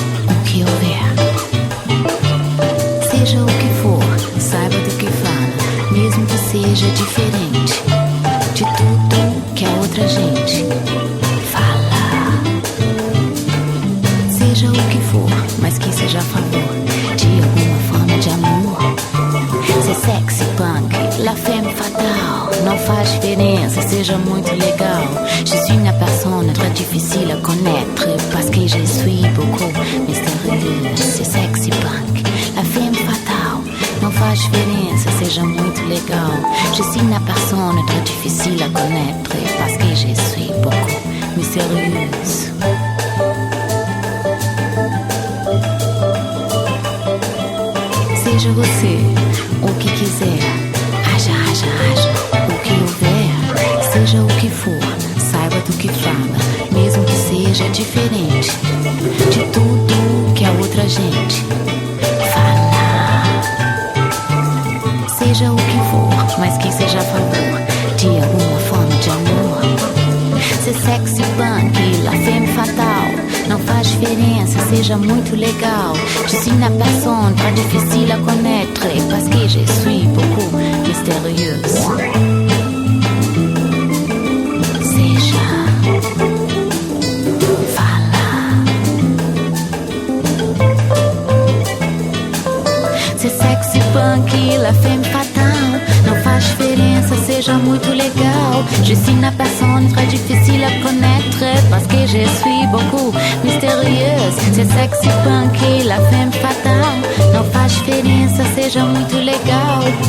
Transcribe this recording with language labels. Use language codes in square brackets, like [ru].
[pt] O que houver. Seja o que for, saiba do que fala, mesmo que seja diferente de tudo que a outra gente fala. Seja o que for, mas que seja a favor de alguma forma de amor. Ser sexy, punk, la femme fatale, não faz diferença, seja muito legal. [fr] Je suis une personne très difficile à connaître, parce que je suis beaucoup mystérieuse. [pt] Ser sexy, punk, la femme fatale, não faz diferença, seja muito legal. [fr] Je suis une personne très difficile à connaître, parce que je suis beaucoup mystérieuse. [pt] Seja você o que quiser, haja, haja, haja, o que houver. Seja o que for, saiba do que fala, mesmo que seja diferente de tudo que a outra gente fala. Seja o que for, mas que seja a favor de alguma forma de amor. Ser sexy, punk, la femme fatale, não faz diferença, seja muito legal. [fr] Je suis une personne très difficile à connaître, parce que je suis beaucoup mystérieuse. [pt] Seja, fala. Ser sexy, punk, la femme fatale, não faz diferença, seja muito legal. [fr] Je suis une personne très difficile à connaître, parce que je suis beaucoup mystérieuse. [pt] Ser sexy, punk, la femme fatale, não faz diferença, seja muito legal.